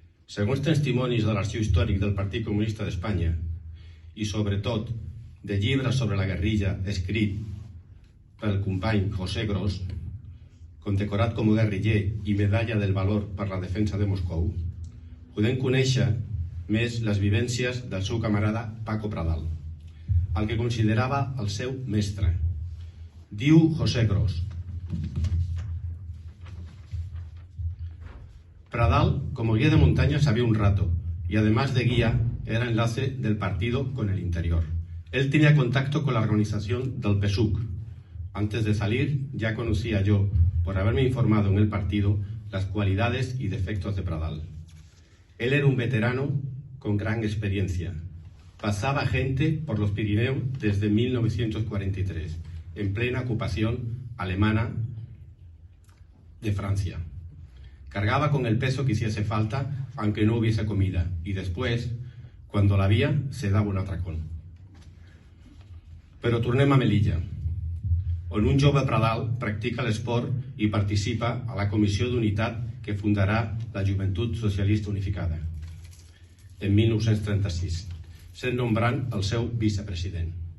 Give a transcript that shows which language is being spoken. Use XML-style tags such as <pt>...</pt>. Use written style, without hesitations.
<ca>Segons testimonis de l'Arxiu Històric del Partit Comunista d'Espanya i, sobretot, de llibres sobre la guerrilla escrit pel company José Gros, condecorat com a guerriller i medalla del valor per la defensa de Moscou, podem conèixer més les vivències del seu camarada Paco Pradal, el que considerava el seu mestre. Diu</ca> <es>José Gros: Pradal, como guía de montaña, sabía un rato y además de guía era enlace del partido con el interior. Él tenía contacto con la organización del PSUC. Antes de salir ya conocía yo, por haberme informado en el partido, las cualidades y defectos de Pradal. Él era un veterano con gran experiencia. Pasaba gente por los Pirineos desde 1943, en plena ocupación alemana de Francia. Cargaba con el peso que hiciese falta, aunque no hubiese comida, y después, cuando la había, se daba un atracón.</es> <ca>Però tornem a Melilla, on un jove Pradal practica l'esport i participa a la comissió d'unitat que fundarà la Joventut Socialista Unificada en 1936, sent nombrant el seu vicepresident.</ca>